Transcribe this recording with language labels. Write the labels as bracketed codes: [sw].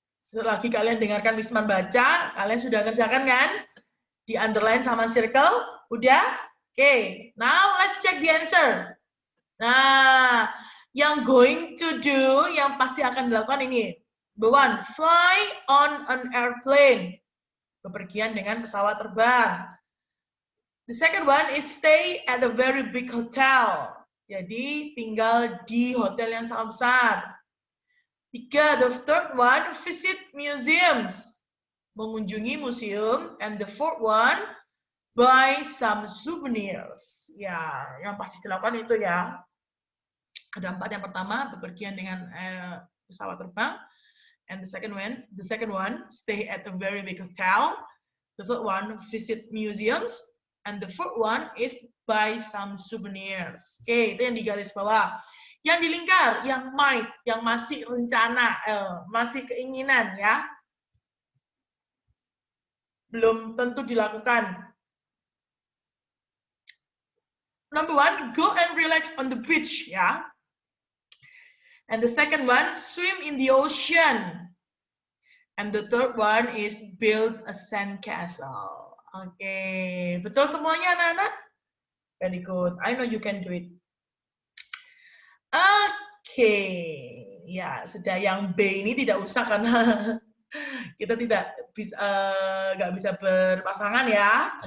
[id] Selagi kalian dengarkan Miss Mar baca, kalian sudah kerjakan kan? Di underline sama circle, udah? [en] Now let's check the answer. [id] Nah, yang going to do, yang pasti akan dilakukan ini. [en] Number 1, fly on an airplane. [id] Bepergian dengan pesawat terbang. [en] The second one is stay at a very big hotel. [id] Jadi tinggal di hotel yang sangat besar. [en] 3, the third one, visit museums. [id] Mengunjungi museum. [en] And the fourth one, buy some souvenirs. [id] Ya, yang pasti dilakukan itu ya. Ada 4. Yang pertama, bepergian dengan pesawat terbang. [en] And the second one, stay at a very big hotel. The third one, visit museums. And the fourth one is buy some souvenirs. [id] Itu yang di garis bawah. Yang dilingkar, yang might, yang masih rencana, masih keinginan ya. Belum tentu dilakukan. [en] Number 1, go and relax on the beach ya. And the second one, swim in the ocean. And the third one is build a sandcastle. [id] Betul semuanya anak-anak? [en] Very good. I know you can do it. [id] Ya, sudah yang B ini tidak usah karena kita tidak bisa nggak bisa berpasangan ya.